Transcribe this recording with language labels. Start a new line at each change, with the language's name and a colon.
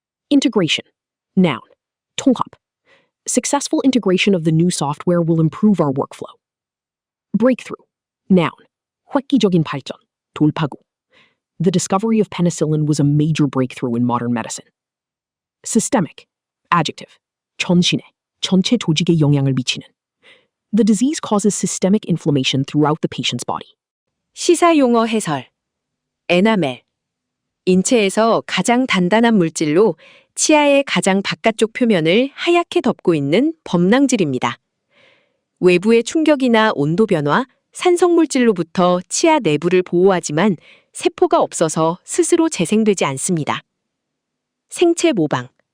English: Integration. Noun.
Korean: 통합.
English: Successful integration of the new software will improve our workflow. Breakthrough. Noun.
Korean: 획기적인 발전, 돌파구.
English: The discovery of penicillin was a major breakthrough in modern medicine. Systemic. Adjective.
Korean: 전신에, 전체 조직에 영향을 미치는.
English: The disease causes systemic inflammation throughout the patient's body.
Korean: 시사용어 해설. 에나멜. 인체에서 가장 단단한 물질로 치아의 가장 바깥쪽 표면을 하얗게 덮고 있는 범랑질입니다. 외부의 충격이나 온도 변화, 산성물질로부터 치아 내부를 보호하지만 세포가 없어서 스스로 재생되지 않습니다. 생체 모방.